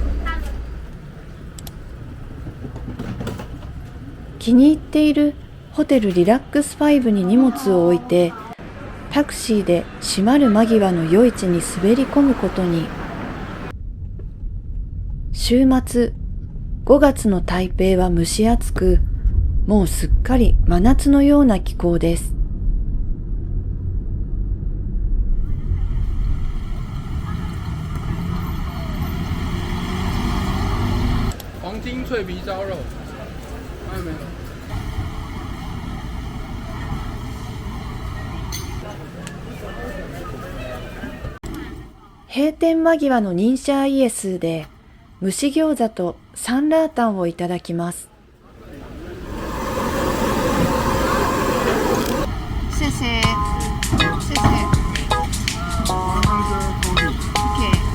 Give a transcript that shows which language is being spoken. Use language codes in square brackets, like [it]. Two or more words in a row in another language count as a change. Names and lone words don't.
[ja] 気に入っているホテルリラックス5に荷物を置いて、タクシーで閉まる間際の夜市に滑り込むことに。週末、5月の台北は蒸し暑く、もうすっかり真夏のような気候です。 [zh] 黄金脆皮烧肉，看到没有？ [ja] 閉店間際のニンシャーイエスーで蒸し餃子とサンラータンをいただきます。 [zh] 谢谢，谢谢。OK。